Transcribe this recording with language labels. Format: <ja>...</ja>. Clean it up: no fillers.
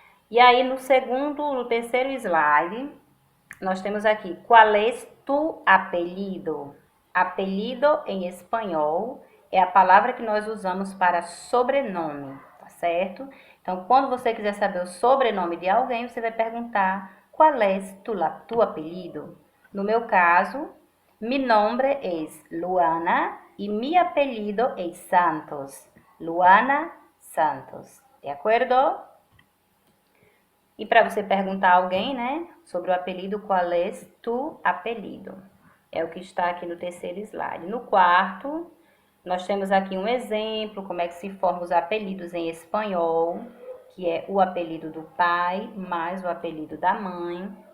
<pt>E aí no terceiro slide, nós temos aqui: qual é tu apelido? Apelido em espanhol é a palavra que nós usamos para sobrenome, tá certo? Então, quando você quiser saber o sobrenome de alguém, você vai perguntar: qual é tu apelido?</pt> <es>No meu caso, mi nombre es Luana e mi apelido es Santos.</es> <pt>Luana Santos. De acordo? E para você perguntar a alguém, né, sobre o apelido, qual é tu apelido? É o que está aqui no terceiro slide. No quarto, nós temos aqui um exemplo, como é que se formam os apelidos em espanhol, que é o apelido do pai mais o apelido da mãe.</pt>